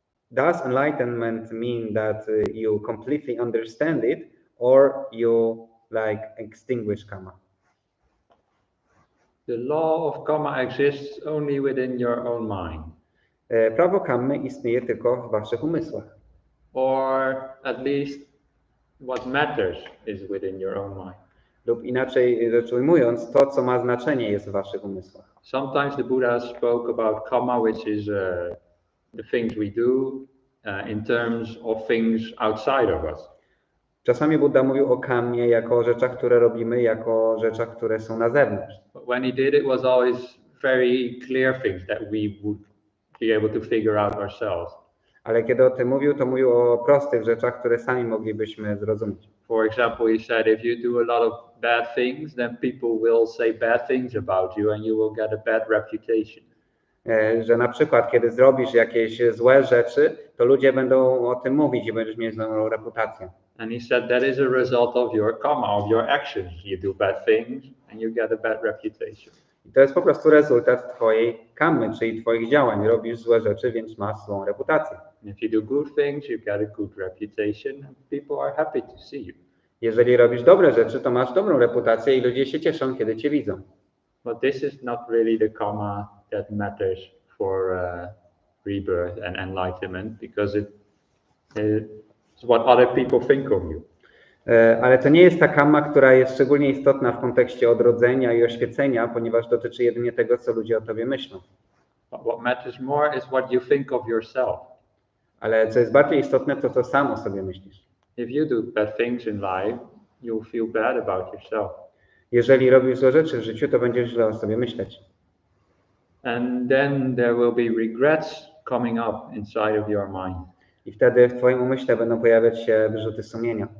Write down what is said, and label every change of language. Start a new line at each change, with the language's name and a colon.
English: Does enlightenment mean that you completely understand it, or you extinguish karma? The law of karma exists only within your own mind.
Polish: Prawo kammy istnieje tylko w waszych umysłach.
English: Or at least what matters is within your own mind.
Polish: Lub inaczej rzecz ujmując, to, co ma znaczenie, jest w waszych umysłach.
English: Sometimes the Buddha spoke about karma, which is the things we do in terms of things outside of us.
Polish: Czasami Buddha mówił o kammie jako o rzeczach, które robimy, jako o rzeczach, które są na zewnątrz.
English: But when he did, it was always very clear things that we would be able to figure out ourselves.
Polish: Ale kiedy o tym mówił, to mówił o prostych rzeczach, które sami moglibyśmy zrozumieć.
English: For example, he said, if you do a lot of bad things, then people will say bad things about you and you will get a bad reputation.
Polish: Że na przykład, kiedy zrobisz jakieś złe rzeczy, to ludzie będą o tym mówić i będziesz mieć złą reputację.
English: And he said that is a result of your karma, of your actions. You do bad things and you get a bad reputation.
Polish: I to jest po prostu rezultat twojej karmy, czyli twoich działań. Robisz złe rzeczy, więc masz złą reputację.
English: And if you do good things, you get a good reputation and people are happy to see you.
Polish: Jeżeli robisz dobre rzeczy, to masz dobrą reputację i ludzie się cieszą, kiedy cię widzą.
English: But this is not really the karma that matters for rebirth and enlightenment, because it's what other people think of you.
Polish: Ale to nie jest ta karma, która jest szczególnie istotna w kontekście odrodzenia i oświecenia, ponieważ dotyczy jedynie tego, co ludzie o tobie myślą.
English: But what matters more is what you think of yourself.
Polish: Ale co jest bardziej istotne, to sam o sobie myślisz.
English: If you do bad things in life, you'll feel bad about yourself.
Polish: Jeżeli robisz złe rzeczy w życiu, to będziesz źle o sobie myśleć.
English: And then there will be regrets coming up inside of your mind.
Polish: I wtedy w twoim umyśle będą pojawiać się wyrzuty sumienia.